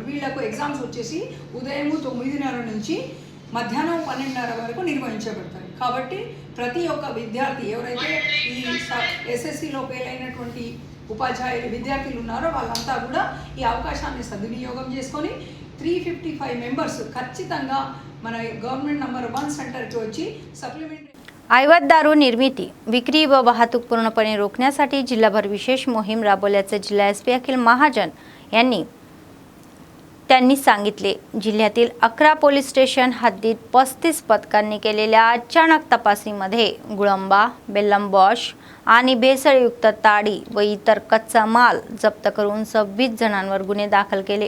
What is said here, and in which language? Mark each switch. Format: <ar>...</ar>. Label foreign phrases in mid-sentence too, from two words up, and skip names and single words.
<te>వీళ్ళకు ఎగ్జామ్స్ వచ్చేసి ఉదయం 9:30 నుంచి మధ్యాహ్నం 12:30 వరకు నిర్వహించబడతాయి. కాబట్టి ప్రతి ఒక్క విద్యార్థి ఎవరైతే ఈ ఎస్ఎస్సిలో ఫెయిల్ అయినటువంటి ఉపాధ్యాయులు విద్యార్థులు ఉన్నారో వాళ్ళంతా కూడా ఈ అవకాశాన్ని సద్వినియోగం చేసుకొని 355 మెంబర్స్ ఖచ్చితంగా మన గవర్నమెంట్ నంబర్ 1 सेंटरకి వచ్చి सप्लिमेंटरी</te> <mr>अवैध दारू निर्मिती, विक्री व वाहतूक पूर्णपणे रोखण्यासाठी जिल्हाभर विशेष मोहीम राबवल्याचे जिल्हा एसपी अखिल महाजन यांनी सांगितले. जिल्ह्यातील 11 पोलीस स्टेशन हद्दीत 35 पथकांनी केलेल्या अचानक तपासणीमध्ये गुळंबा, बेल्लम बॉश आणि भेसळयुक्त ताडी व इतर कच्चा माल जप्त करून 26 जणांवर गुन्हे दाखल केले.</mr>